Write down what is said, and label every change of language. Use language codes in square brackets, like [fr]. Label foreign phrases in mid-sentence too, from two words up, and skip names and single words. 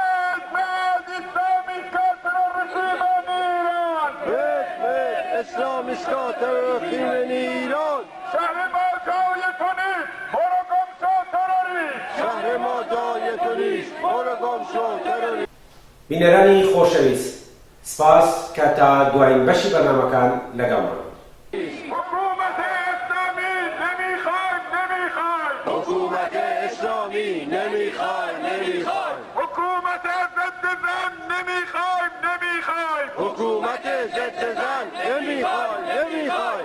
[fa] اسلام اسکات رخیم ایران. شهر ما جای تو نیست. برو گم شو تروریست. که ما جای تو نیست برو گم شو تروریست. [ckb] بینەرانی خۆشەویست، سپاس کە تا دوایین بەشی بەرنامەکان لەگەڵمان. [fa] حکومت اسلامی نمیخوایم نمیخوایم. حکومت اسلامی نمیخوایم نمیخوایم. حکومت ضد زن نمیخوایم نمیخوایم. حکومت ضد زن نمیخوایم نمیخوایم.